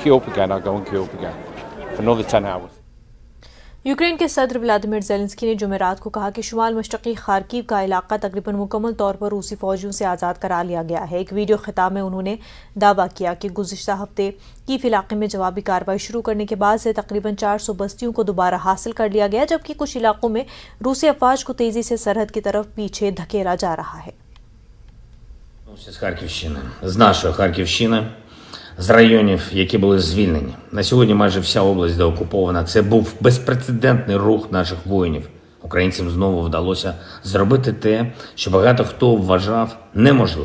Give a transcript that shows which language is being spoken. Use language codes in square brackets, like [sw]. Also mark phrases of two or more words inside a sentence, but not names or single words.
[en] queue up again, I'll go and queue up again for another 10 hours. [ur] یوکرین کے صدر ولادیمیر زیلنسکی نے جمعرات کو کہا کہ شمال مشرقی خارکیف کا علاقہ تقریباً مکمل طور پر روسی فوجیوں سے آزاد کرا لیا گیا ہے. ایک ویڈیو خطاب میں انہوں نے دعویٰ کیا کہ گزشتہ ہفتے کیف علاقے میں جوابی کارروائی شروع کرنے کے بعد سے تقریباً 400 بستیوں کو دوبارہ حاصل کر لیا گیا، جبکہ کچھ علاقوں میں روسی افواج کو تیزی سے سرحد کی طرف پیچھے دھکیلا جا رہا ہے. [uk] З Харківщини, з нашої Харківщини, з районів, які були звільнені. На сьогодні майже вся область деокупована. Це був безпрецедентний рух наших воїнів. Українцям знову вдалося зробити те, що багато хто вважав неможливим.